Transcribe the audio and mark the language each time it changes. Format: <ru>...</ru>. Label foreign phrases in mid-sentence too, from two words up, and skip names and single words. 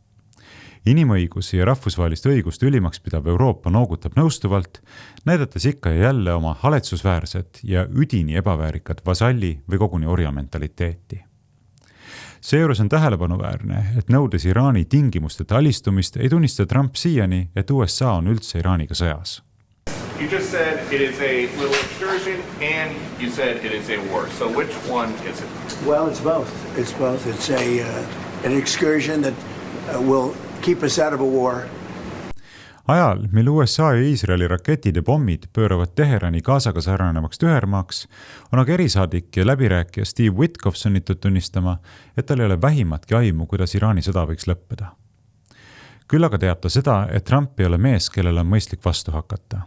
<et>Inimõigusi ja rahvusvahelist õigust ülimaks pidav Euroopa noogutab nõustuvalt, näidates ikka ja jälle oma haletsusväärset ja üdini ebaväärikat vasalli või koguni orjamentaliteeti. Seejuures on tähelepanuväärne, et nõudes Iraani tingimusteta alistumist ei tunnista Trump siiani, et USA on üldse Iraaniga sõjas.</et> <en>You just said it is a little excursion and you said it is a war. So which one is it? Well, it's both. It's both. It's an excursion that will keep us out of a war.</en> <et>Ajal, mil USA ja Iisraeli raketid ja pommid pööravad Teherani Gazaga sarnanevaks tühermaaks, on aga erisaadik ja läbirääkija Steve Witkoff sunnitud tunnistama, et tal ei ole vähimatki aimu, kuidas Iraani sõda võiks lõppeda. Küll aga teab ta seda, et Trump ei ole mees, kellel on mõistlik vastu hakata.</et>